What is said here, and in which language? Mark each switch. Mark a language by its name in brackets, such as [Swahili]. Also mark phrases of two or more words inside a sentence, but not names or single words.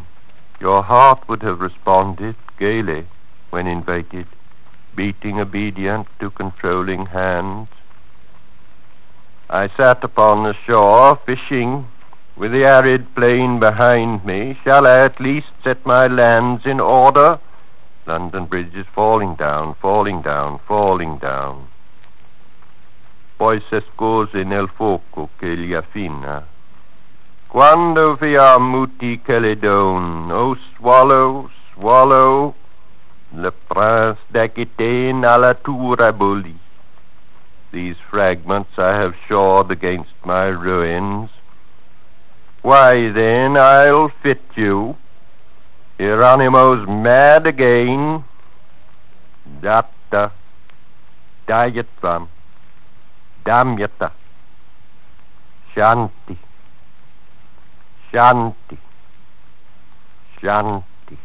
[English] Your heart would have responded gaily when invited, beating obedient to controlling hands. I sat upon the shore, fishing, with the arid plain behind me. Shall I at least set my lands in order? London Bridge is falling down, falling down, falling down. [Italian] Poi s'escose nel fuoco che li affina. [Latin] Quando vi muti che le don, [English] oh swallow, swallow, [French] Le Prince d'Aquitaine à la tour abolie. [English] These fragments I have shored against my ruins. Why then I'll fit you. Hieronymo's mad again. [Sanskrit] Datta, Dayatvam, Damyata, Shanti, Shanti, Shanti.